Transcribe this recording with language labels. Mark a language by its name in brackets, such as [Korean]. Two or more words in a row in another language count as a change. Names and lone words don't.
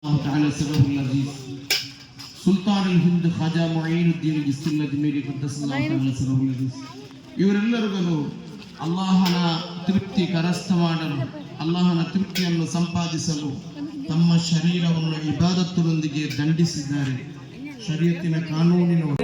[Arabic] تعالى سبب العزيز [Kannada] സുൽത്താൻ ഹിന്ദ് ഖാജ മുഈനുദ്ദീൻ ജിസ്തിൽ അജ്മീരി [Arabic] قدس الله تعالى سره العزيز [Kannada] ಇವರೆಲ್ಲರಿಗೂ ಅಲ್ಲಾಹನ ತೃಪ್ತಿ ಕರಸ್ಥ ಮಾಡಲು ಅಲ್ಲಾಹನ ತೃಪ್ತಿಯನ್ನು ಸಂಪಾದಿಸಲು ತಮ್ಮ ಶರೀರವನ್ನು ಇಬಾದತ್ತುಗಳೊಂದಿಗೆ ದಂಡಿಸಿದ್ದಾರೆ. ಶರೀಯತಿನ ಕಾನೂನಿನ